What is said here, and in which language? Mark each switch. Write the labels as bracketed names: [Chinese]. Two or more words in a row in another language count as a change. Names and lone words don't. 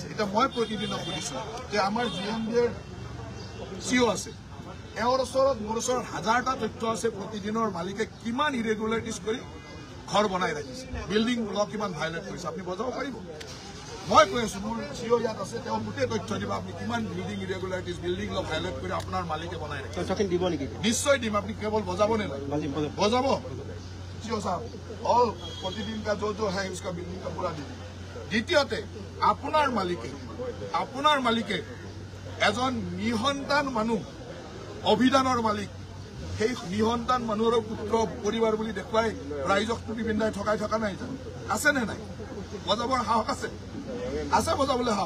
[Assamese] এতিয়া মই প্ৰতিদিনক সুধিছোঁ যে আমাৰ GMDৰ CEO আছে, এওঁৰ ওচৰত মোৰ ওচৰত 1000টা তথ্য আছে প্ৰতিদিনৰ মালিকে কিমান ইৰেগুলাৰিটিজ কৰি ঘৰ বনাই ৰাখিছে, [English] building law [Assamese] কিমান ভাইলেট কৰিছে। আপুনি বজাব পাৰিব? মই কৈ আছোঁ মোৰ CEO ইয়াত আছে, তেওঁ গোটেই তথ্য দিব আপুনি কিমান [English] building irregularities, building law violate [Assamese] কৰি আপোনাৰ মালিকে বনাই ৰাখিছে। দিব নেকি? নিশ্চয় দিম। আপুনি কেৱল বজাব নে নাই? বজাব। [Hindi] CEO साहब और प्रतिदिन का जो है उसका बिल्डिंग का पूरा दीजिए। [Assamese] द्वितीयते আপোনাৰ মালিকে এজন নিসন্তান মানুহ, অভিধানৰ মালিক, সেই নিসন্তান মানুহৰ পুত্ৰ পৰিবাৰ বুলি দেখুৱাই ৰাইজক টুপি পিন্ধাই ঠকাই থকা নাই জানো? আছে নে নাই? বজাবৰ সাহস আছে? আছে বজাবলৈ সাহস।